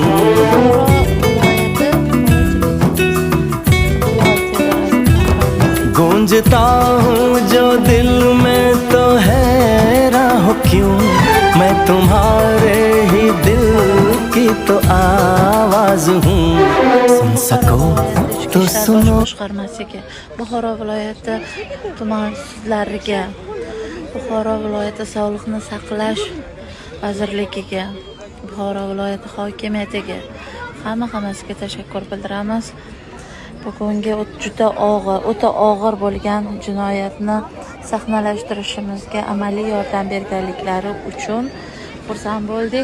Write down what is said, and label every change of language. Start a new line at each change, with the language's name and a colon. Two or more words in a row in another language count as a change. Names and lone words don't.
Hindi: गूंजता हूँ जो दिल में तो हैरान हो क्यों, मैं तुम्हारे ही दिल की तो आवाज हूँ। सुन सको तो सुनो।
Uzbek: boshqarmasiga, Buxoro viloyati tuman sudlariga, Buxoro viloyati sog'liqni saqlash vazirligiga, Buxoro viloyati hokimiyatiga hammasiga tashakkur bildiramiz. Bugungi juda o'ta og'ir bo'lgan jinoyatni sahnalashtirishimizga amaliy yordam berganliklari uchun xursand bo'ldik.